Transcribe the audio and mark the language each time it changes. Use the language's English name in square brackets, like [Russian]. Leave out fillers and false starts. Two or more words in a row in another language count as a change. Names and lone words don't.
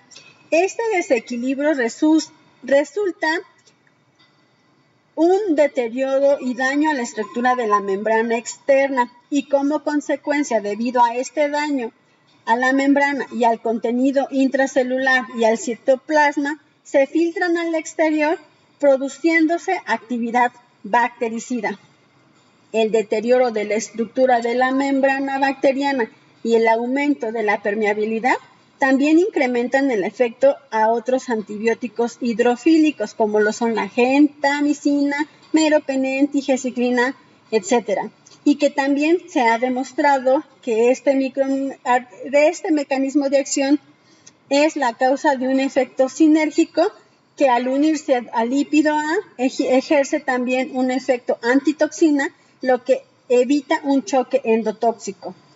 [Spanish] Este desequilibrio resulta un deterioro y daño a la estructura de la membrana externa, y como consecuencia, debido a este daño a la membrana y al contenido intracelular y al citoplasma, se filtran al exterior, produciéndose actividad bactericida. El deterioro de la estructura de la membrana bacteriana y el aumento de la permeabilidad también incrementan el efecto a otros antibióticos hidrofílicos, como lo son la gentamicina, meropenem, tigecyclina, etc. Y que también se ha demostrado que este mecanismo de acción es la causa de un efecto sinérgico que, al unirse al lípido A, ejerce también un efecto antitoxina, lo que evita un choque endotóxico.